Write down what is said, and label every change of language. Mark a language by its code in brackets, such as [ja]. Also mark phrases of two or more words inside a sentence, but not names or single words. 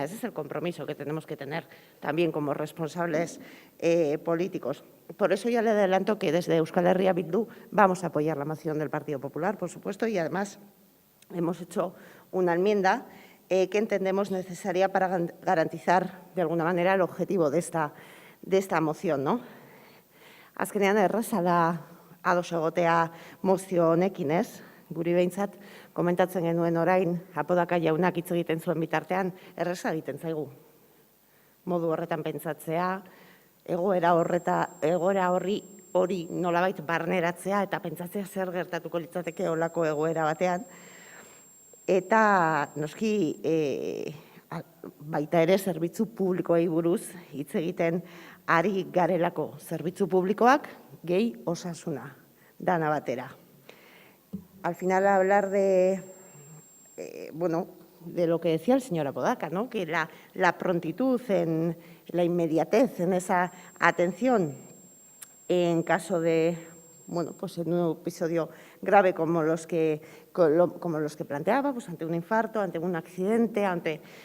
[es] Ese es el compromiso que tenemos que tener también como responsables políticos. Por eso ya le adelanto que desde Euskal Herria Bildu vamos a apoyar la moción del Partido Popular, por supuesto, y además hemos hecho una enmienda que entendemos necesaria para garantizar, de alguna manera, el objetivo de esta moción, ¿no? [eu] Azkenean erraza da ados egotea mozio honekin, ez? Guri behintzat, komentatzen genuen orain, Apodaca jaunak hitz egiten zuen bitartean, erraza egiten zaigu. Modu horretan pentsatzea, egoera hori nolabait barneratzea eta pentsatzea zer gertatuko litzateke olako egoera batean. Eta noski baita ere zerbitzu publikoei buruz hitz egiten ari garelako, zerbitzu publikoak gehi osasuna dana batera. [es] Al final hablar de lo que decía el señor Apodaca, ¿no? Que la prontitud, la inmediatez en esa atención en caso de, en un episodio grave como los que planteaba, pues ante un infarto, ante un accidente, ante